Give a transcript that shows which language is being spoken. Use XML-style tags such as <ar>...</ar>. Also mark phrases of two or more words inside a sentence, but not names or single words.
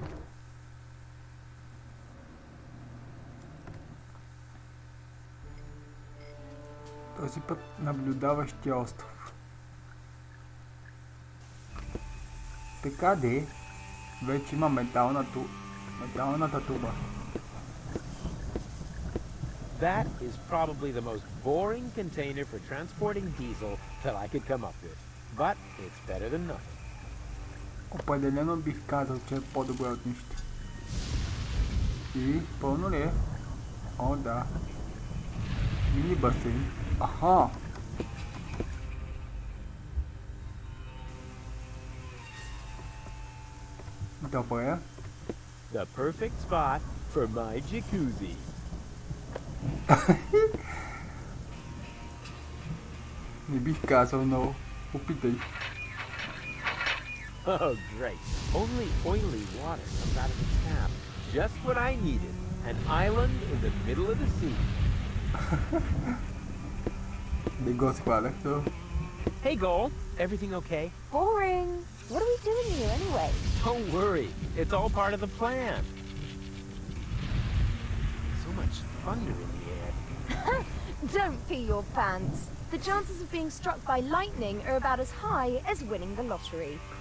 <bg>Този път наблюдаващия остров. Така де, вече има металната туба.</bg> <en>That is probably the most boring container for transporting diesel that I could come up with. But it's better than nothing.</en> <bg>Определено бих казал, че е по-добре от нищо. И пълно ли е? О, да. Мини басейн. Аха! Добре.</bg> <en>The perfect spot for my jacuzzi.</en> <bg>Не бих казал, но опитай.</bg> <en>Oh, great. Only oily water comes out of the tap. Just what I needed. An island in the middle of the sea.</en> <bg>Не го схвалях, но...</bg> <en>Hey, Goal. Everything okay? Boring. What are we doing here anyway? Don't worry. It's all part of the plan. So much thunder in the air. Don't pee your pants. The chances of being struck by lightning are about as high as winning the lottery.</en>